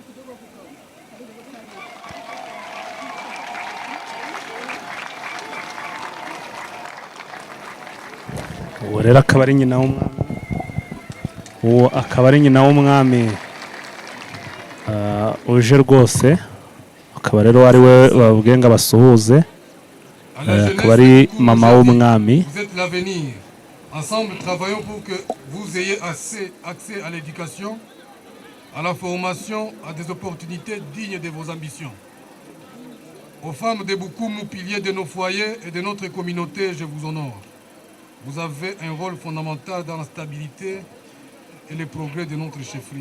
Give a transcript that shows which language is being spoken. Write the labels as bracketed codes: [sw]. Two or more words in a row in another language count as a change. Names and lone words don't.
[rw] uwo rero akaba ari nyina w'umwami, uwo akaba ari nyina w'umwami uje rwose, akaba rero ari we babwiye ngo abasuhuze, akaba ari mama w'umwami. [fr] Vous êtes l'avenir. Ensemble, travaillons pour que vous ayez accès à l'éducation, à la formation, à des opportunités dignes de vos ambitions. Aux femmes de Bukumu, piliers de nos foyers et de notre communauté, je vous honore. Vous avez un rôle fondamental dans la stabilité et le progrès de notre chefferie.